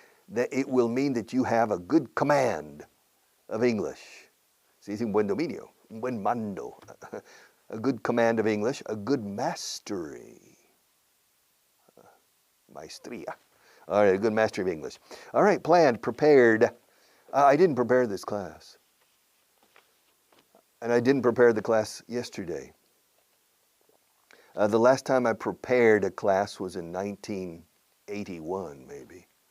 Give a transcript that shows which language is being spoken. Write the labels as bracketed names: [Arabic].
[English] That it will mean that you have a good command of English. [Spanish] Se dice un buen dominio, un buen mando. [English] A good command of English, a good mastery. Maestría. All right, a good mastery of English. All right, planned, prepared. I didn't prepare this class. And I didn't prepare the class yesterday. The last time I prepared a class was in 1981, maybe.